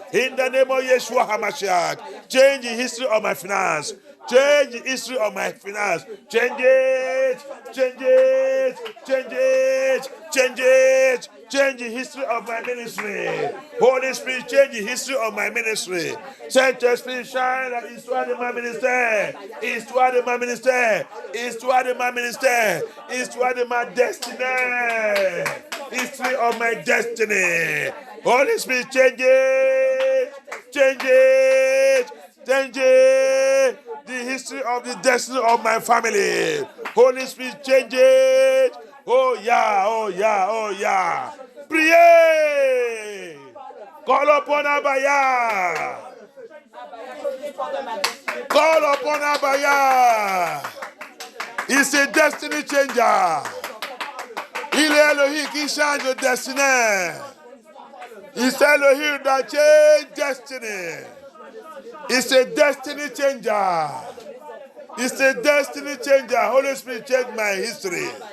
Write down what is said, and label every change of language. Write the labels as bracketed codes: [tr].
[en] In the name of Yeshua HaMashiach. Change the history of my finance. Change the history of my finance. Change it. Change it. Change it. Change it. Change the history of my ministry. Holy Spirit, change the history of my ministry. [fr] Saint-Esprit, shine la histoire de ma ministère. Histoire de ma ministère. Histoire de ma ministère. Histoire de ma destinée. [en] History of my destiny. Holy Spirit, change it. Change it. Change it. The history of the destiny of my family. Holy Spirit, change it. Oh yeah, oh yeah, oh yeah. Priez. Call upon Abaya. Call upon Abaya. He's a destiny changer. [fr] Il est Elohim qui change de destinée. [en] It's Elohim that change destiny. It's a destiny changer. It's a destiny changer. Holy Spirit, change my history.